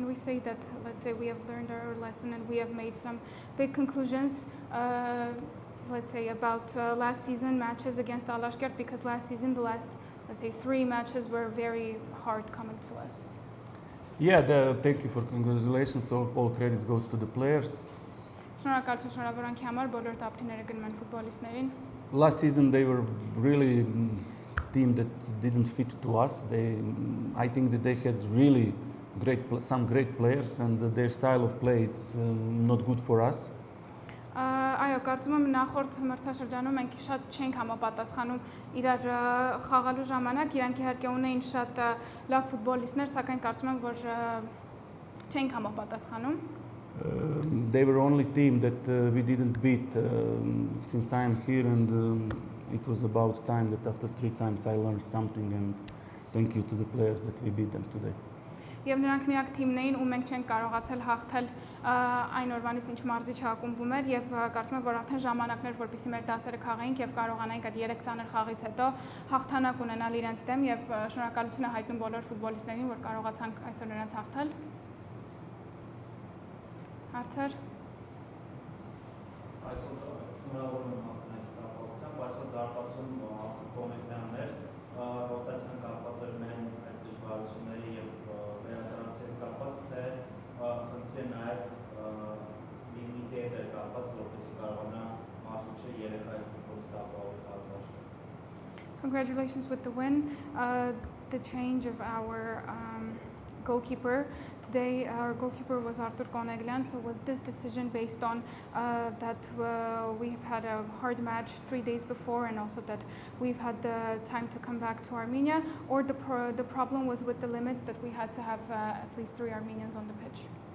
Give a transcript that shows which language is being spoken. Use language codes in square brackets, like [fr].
[en] Can we say that, let's say, we have learned our lesson and we have made some big conclusions, let's say, about last season matches against Alashkert, because last season, the last, let's say, 3 matches were very hard coming to us. Yeah, thank you for congratulations. All credit goes to the players. [hy] Շնորհակալություն շնորհավորանքի համար բոլոր տապտիները գնում են ֆուտբոլիստներին։ [en] Last season they were really team that didn't fit to us. I think that they had really some great players, and their style of play is not good for us. [hy] Այո, կարծում եմ նախորդ մրցաշրջանում մենք շատ չենք համապատասխանում իրար խաղալու ժամանակ, իրանք իհարկե ունեին շատ լավ ֆուտբոլիստներ, սակայն կարծում եմ, որ չենք համապատասխանում։ [en] They were only team that we didn't beat since I am here, and it was about time that after 3 times I learned something, and thank you to the players that we beat them today. [hy] Եվ նրանք միակ թիմն էին, ու մենք չենք կարողացել հաղթել այն օրվանից, ինչ մարզիչը ակումբում էր, եւ կարծում եմ, որ արդեն ժամանակներ, որպեսզի մեր դասերը քաղեինք եւ կարողանայինք այդ 3 ծանր խաղից հետո հաղթանակ ունենալ իրենց դեմ, եւ շնորհակալություն հայտնում բոլոր ֆուտբոլիստերին, որ կարողացանք այսօր նրանց հաղթել։ Հարցեր։ Այսօր շնորհավորում եմ հաղթանակի կապակցությամբ, այսօր դարպասում կոմենտաներ, ռոտացիան կապված էր մեն այդ դժվարությունների եւ վերադարձի հետ կապված, թե խնդիրը նաեւ լիմիտի հետ էր կապված, որպեսզի կարողանա մարզիչը 3 այլ ֆուտբոլիստ ապահովել։ [en] Congratulations with the win. The change of our goalkeeper. Today our goalkeeper was Artur Koneglian, so was this decision based on that we've had a hard match 3 days before and also that we've had the time to come back to Armenia, or the problem was with the limits that we had to have at least 3 Armenians on the pitch?